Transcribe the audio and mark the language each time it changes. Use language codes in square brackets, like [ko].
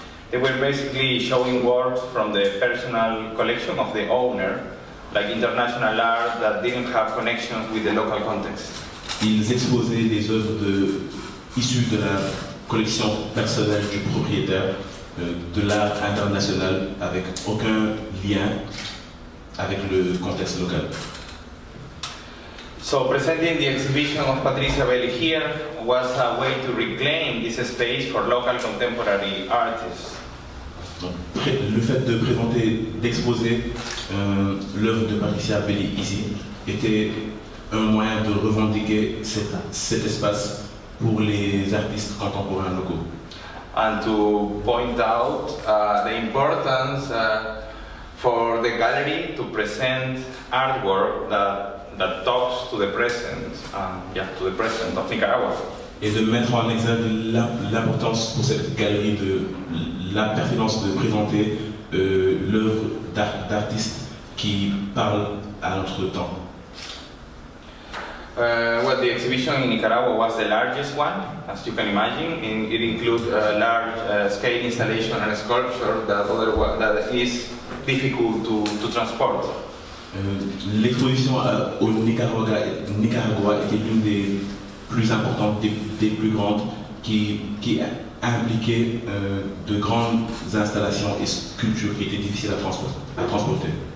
[en] They were basically showing works from the personal collection of the owner, like international art that didn't have connections with the local context. [fr] Ils exposaient des œuvres issues de la collection personnelle du propriétaire, de l'art international avec aucun lien avec le contexte local. [en] So presenting the exhibition of Patricia Belli here was a way to reclaim this space for local contemporary artists. [fr] Donc, le fait d'exposer l'œuvre de Patricia Belli ici était un moyen de revendiquer cet espace pour les artistes contemporains locaux. [en] And to point out the importance for the gallery to present artwork that talks to the present, to the present of Nicaragua. [fr] Et de mettre en exergue l'importance pour cette galerie de la pertinence de présenter l'œuvre d'artistes qui parlent à notre temps. [en] Well, the exhibition in Nicaragua was the largest one, as you can imagine. It includes a large scale installation and sculpture that is difficult to transport. [fr] L'exposition au Nicaragua était l'une des plus importantes, des plus grandes, qui impliquait de grandes installations et sculptures qui étaient difficiles à transporter.